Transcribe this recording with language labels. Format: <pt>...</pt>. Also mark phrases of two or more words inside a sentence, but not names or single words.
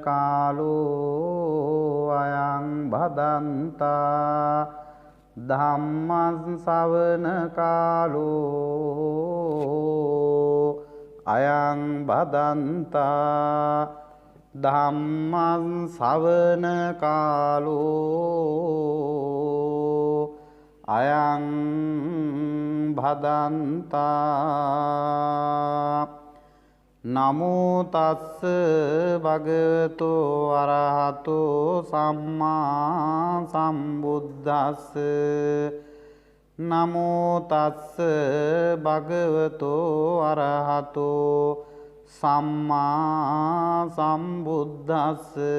<pi>කාලෝ අයං භදන්තා ධම්මං ශ්‍රවණ කාලෝ අයං භදන්තා ධම්මං ශ්‍රවණ කාලෝ අයං භදන්තා නමෝ තස්ස භගවතෝ අරහතෝ සම්මා සම්බුද්දස්ස නමෝ තස්ස භගවතෝ අරහතෝ සම්මා සම්බුද්දස්ස</pi>